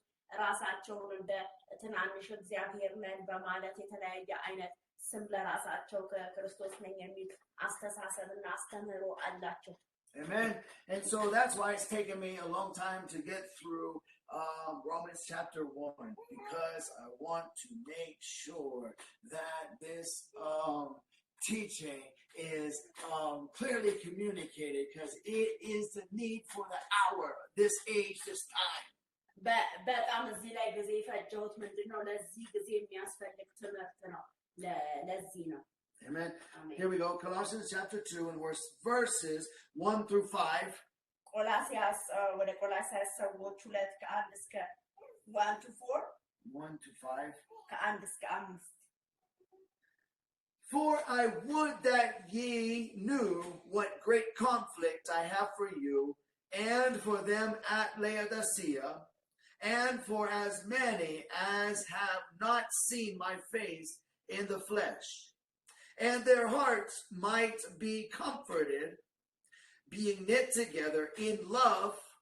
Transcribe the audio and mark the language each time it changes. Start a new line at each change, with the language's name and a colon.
Amharic: ራሳቸውን እንደ ትናንሽ እግዚአብሔር ነን በማለት የተለያየ አይነት ስም ለራሳቸው ከክርስቶስ ነኝ የሚል አስተሳሰብና አስተምህሮ አላቸው
English: Amen. And so that's why it's taken me a long time to get through Romans chapter 1, because I want to make sure that this teaching is clearly communicated, because it is the need for the hour, this age, this time.
Amharic: በጣም እዚህ ላይ ጊዜ ፈጀሁት ምንድነው ለዚህ ጊዜ የሚያስፈልግ ትምህርት ነው ለዚህ ነው
English: Amen. Here we go. Colossians chapter 2 and verses 1 through 5.
Amharic: ቆላስያስ ወደ ቆላስያስ ሰዎች 2:1 እስከ
English: 1 to 4 1 to 5.
Amharic: ከ1 እስከ 5
English: For I would that ye knew what great conflict I have for you and for them at Laodicea, and for as many as have not seen my face in the flesh, and their hearts might be comforted, being knit together in love